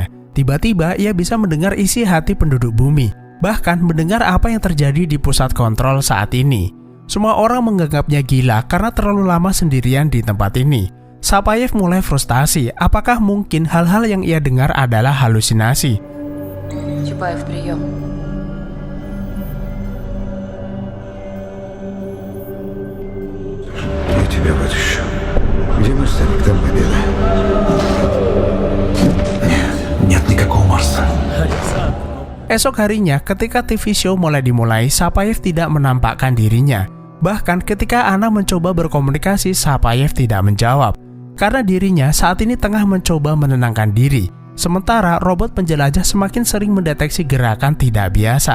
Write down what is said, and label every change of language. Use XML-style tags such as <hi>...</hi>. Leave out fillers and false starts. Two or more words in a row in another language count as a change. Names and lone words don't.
<id>Tiba-tiba ia bisa mendengar isi hati penduduk bumi, bahkan mendengar apa yang terjadi di pusat kontrol saat ini. Semua orang menganggapnya gila karena terlalu lama sendirian di tempat ini. Sapayev mulai frustasi, apakah mungkin hal-hal yang ia dengar adalah halusinasi?</id> <ru>Чапаев, прием. Я тебя вытащу. Где наш старик, там победа? Нет никакого Марса.</ru> <id>Esok harinya, ketika</id> <en>TV show</en> <id>mulai dimulai, Sapayev tidak menampakkan dirinya. Bahkan ketika Ana mencoba berkomunikasi, Sapayev tidak menjawab. Karena dirinya saat ini tengah mencoba menenangkan diri. Sementara robot penjelajah semakin sering mendeteksi gerakan tidak biasa.</id>